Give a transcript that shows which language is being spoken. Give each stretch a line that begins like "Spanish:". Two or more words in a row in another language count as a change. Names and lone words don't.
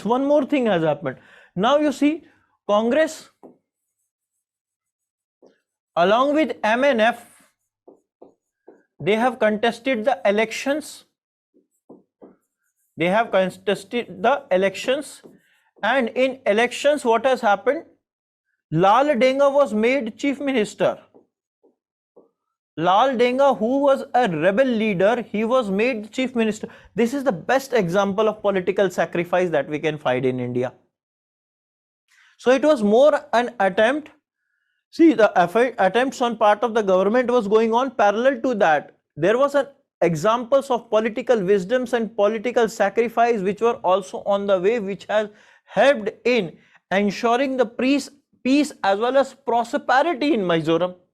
English: One more thing has happened. Now you see, Congress along with MNF, they have contested the elections. And in elections, what has happened? Lal Denga was made chief minister. Lal Denga, who was a rebel leader, he was made chief minister. This is the best example of political sacrifice that we can find in India. So it was more an attempt. See, the attempts on part of the government was going on. Parallel to that, there was an examples of political wisdoms and political sacrifice which were also on the way, which has helped in ensuring the peace as well as prosperity in Mizoram.